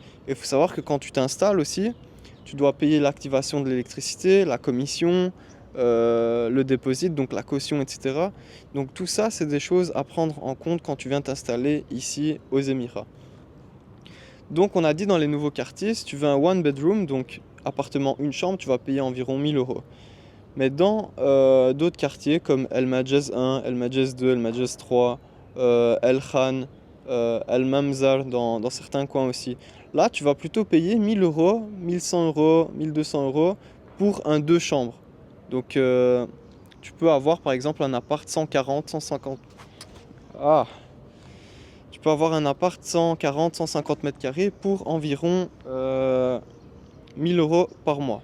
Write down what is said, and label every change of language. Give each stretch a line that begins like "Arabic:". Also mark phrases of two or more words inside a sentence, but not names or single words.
French: Et il faut savoir que quand tu t'installes aussi, tu dois payer l'activation de l'électricité, la commission, le dépôt, donc la caution, etc. Donc tout ça, c'est des choses à prendre en compte quand tu viens t'installer ici aux Émirats. Donc on a dit dans les nouveaux quartiers, si tu veux un
English: one bedroom,
French: donc appartement une chambre, tu vas payer environ 1000 euros. Mais dans d'autres quartiers comme El Majez 1, El Majez 2, El Majez 3, El Khan, El Mamzar dans certains coins aussi. Là, tu vas plutôt payer 1000 euros, 1100 euros, 1200 euros pour un deux chambres. Donc tu peux avoir par exemple un appart 140, 150. Ah! Tu peux avoir un appart 140, 150 mètres carrés pour environ 1000 euros par mois.